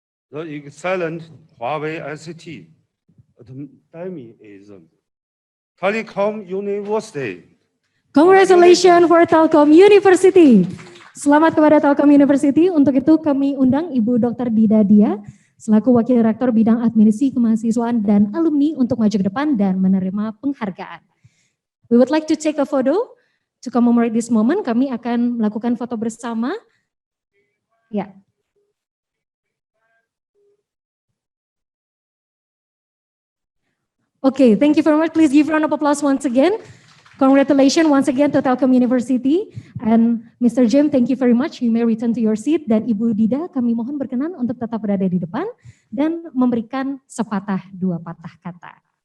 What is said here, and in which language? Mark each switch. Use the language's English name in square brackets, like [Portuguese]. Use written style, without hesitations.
[English] The excellent Huawei ICT Academy is Telecom University. Congratulations for Telkom University. [Indonesian] Selamat kepada Telkom University. Untuk itu kami undang Ibu Dr. Dida Dia selaku Wakil Rektor Bidang Administrasi Kemahasiswaan dan Alumni untuk maju ke depan dan menerima penghargaan. [English] We would like to take a photo to commemorate this moment. [Indonesian] Kami akan melakukan foto bersama. Ya. [English] Okay, thank you very much. Please give a round of applause once again. Congratulations once again to Telkom University. And Mr. James, thank you very much. You may return to your seat. [Indonesian] Dan Ibu Dida, kami mohon berkenan untuk tetap berada di depan dan memberikan sepatah dua patah kata.